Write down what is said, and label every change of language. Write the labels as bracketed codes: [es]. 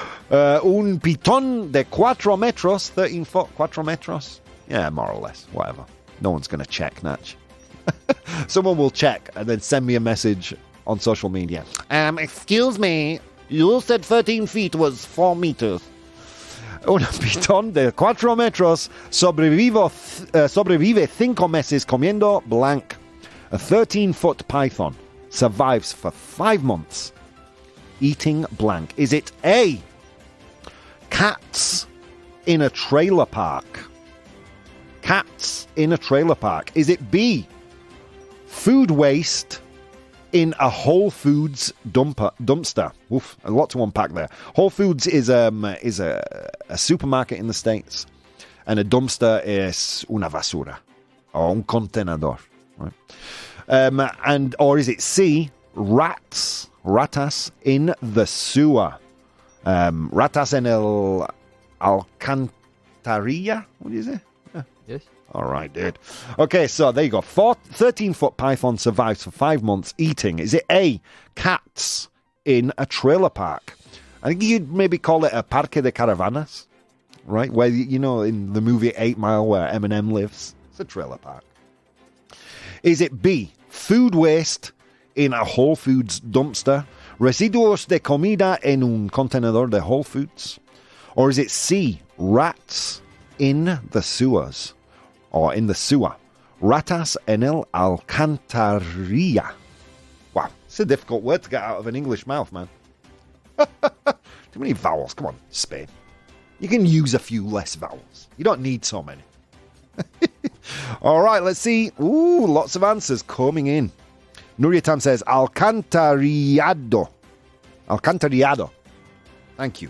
[es] Un piton de 4 metros, [en] 13 foot, [es] 4 metros. [en] Yeah, more or less, whatever. No one's going to check, Natch. Someone will check and then send me a message on social media. Excuse me, you said 13 feet was 4 meters. [es] Un pitón de 4 metros sobrevive 5 meses comiendo blank. [en] A 13-foot python survives for 5 months eating blank. Is it A, cats in a trailer park? Cats in a trailer park. Is it B, food waste in a Whole Foods dumpster. Oof, a lot to unpack there. Whole Foods is a supermarket in the States, and a dumpster is una basura, or un contenedor. Right? Or is it C, ratas in the sewer? [es] Ratas en el alcantarilla? [en] What is it? Yes. All right, dude. Okay, so there you go. 13-foot python survives for 5 months eating. Is it A, cats in a trailer park? I think you'd maybe call it a parque de caravanas, right? Where, you know, in the movie 8 Mile where Eminem lives. It's a trailer park. Is it B, food waste in a Whole Foods dumpster? [es] Residuos de comida en un contenedor de Whole Foods? [en] Or is it C, rats in the sewers? Or in the sewer? [es] Ratas en el alcantarilla. [en] Wow, it's a difficult word to get out of an English mouth, man. Too many vowels. Come on, Spain. You can use a few less vowels. You don't need so many. All right, let's see. Ooh, lots of answers coming in. Nuria Tam says alcantarillado. Alcantarillado. Thank you.